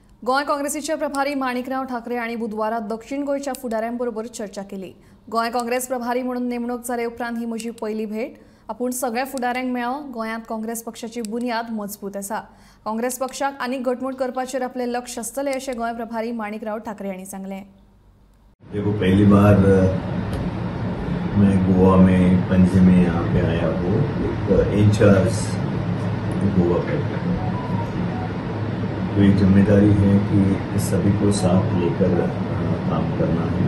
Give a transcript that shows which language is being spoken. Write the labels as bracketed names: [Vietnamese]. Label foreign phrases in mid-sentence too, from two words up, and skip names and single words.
[Konkani] गोय काँग्रेसीचे प्रभारी माणिकराव ठाकरे आणि बुधवारात दक्षिण गोयच्या फुडाऱ्यांबरोबर चर्चा केली। गोय काँग्रेस प्रभारी म्हणून नेमणूक जाले उपरांत ही म्हजी पहिली भेट। आपूण सगळ्या फुडाऱ्यांक मेळ्ळो। गोंयांत काँग्रेस पक्षाची बुनियाद मजबूत आसा। काँग्रेस पक्षाक आनीक घटमूट करपाचेर आपले लक्ष आसतले अशें गोय प्रभारी माणिकराव ठाकरे हांणी सांगलें। [Hindi] देखो, पहली बार मैं गोवा में पणजी में यहाँ पे आया हूँ एक इंचार्ज गोवा पे। तो ये जिम्मेदारी है कि सभी को साथ लेकर काम करना है।